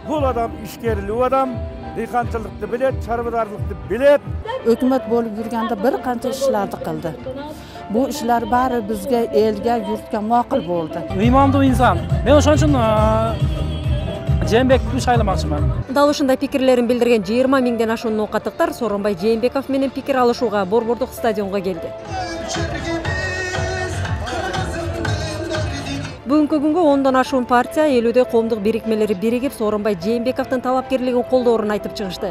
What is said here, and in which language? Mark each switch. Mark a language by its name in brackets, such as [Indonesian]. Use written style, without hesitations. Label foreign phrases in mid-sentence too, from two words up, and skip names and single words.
[Kyrgyz] Бул адам ишкерлүү адам, дыйканчылыкты билет, чарбадарылыкты билет. Өкмөт болуп жүргөндө бир канча ишлерди кылды. [Uzbek] Bu işler bari bizge, elge, yurtga makul boldu. [Kyrgyz] Ыймандуу инсан. Мен ошон үчүн Жээнбековду шайламакчымын. Дал ушундай пикирлерин билдирген 20 миңден ашуун ноокаттыктар Сооронбай Жээнбеков менен пикир алышууга Борбордук стадионго келди. Бүгүнкү күнгө 10дон ашуун партия, 50дей коомдук бирикмелери биригип Сооронбай Жээнбековдун талапкерлигин колдоорун айтып чыгышты.